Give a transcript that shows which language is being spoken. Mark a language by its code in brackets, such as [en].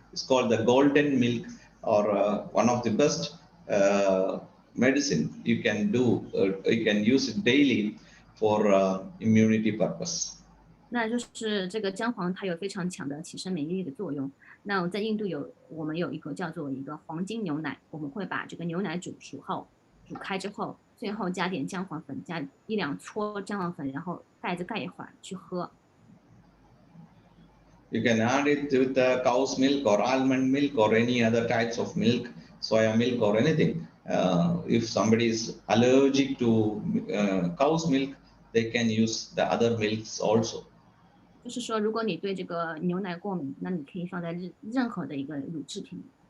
[en] It's called the golden milk, or one of the best medicine you can do. You can use it daily for immunity purpose. [zh] 那就是这个姜黄，它有非常强的起身免疫力的作用。那在印度我们有一个叫做一个黄金牛奶，我们会把这个牛奶煮开之后，最后加点姜黄粉，加1-2撮姜黄粉，然后盖着盖一会儿去喝。 [en] You can add it with the cow's milk or almond milk or any other types of milk, soya milk or anything. If somebody is allergic to cow's milk, they can use the other milks also. [zh] 就是说，如果你对这个牛奶过敏，那你可以放在任何的一个乳制品里。